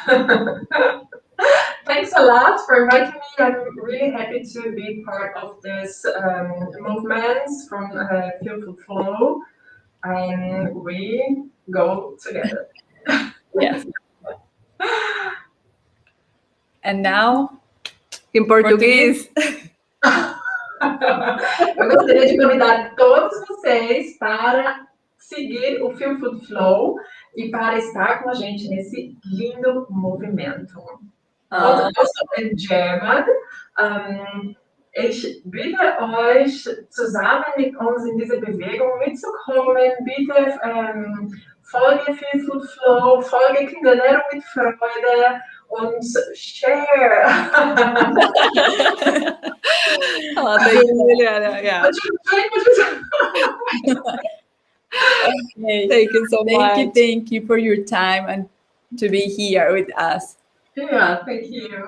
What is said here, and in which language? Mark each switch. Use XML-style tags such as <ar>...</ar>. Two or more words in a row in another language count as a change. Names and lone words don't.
<en>Thanks a lot for inviting me. I'm really happy to be part of this movement from Feel to Flow, and we go together. Yes. And now In Portuguese.</en> <pt>Eu gostaria de convidar todos vocês para seguir o Feel Food Flow e para estar com a gente nesse lindo movimento.</pt> <de>Und also</de> <en>in German,</en> <de>ich bitte euch, zusammen mit uns in diese Bewegung mitzukommen. Bitte folge Feel Food Flow, folge Kinderernährung mit Freude und share.</de> <en>Oh, thank you, Juliana. Yeah. Okay. Thank you so much. Thank you for your time and to be here with us. Yeah, thank you.</en>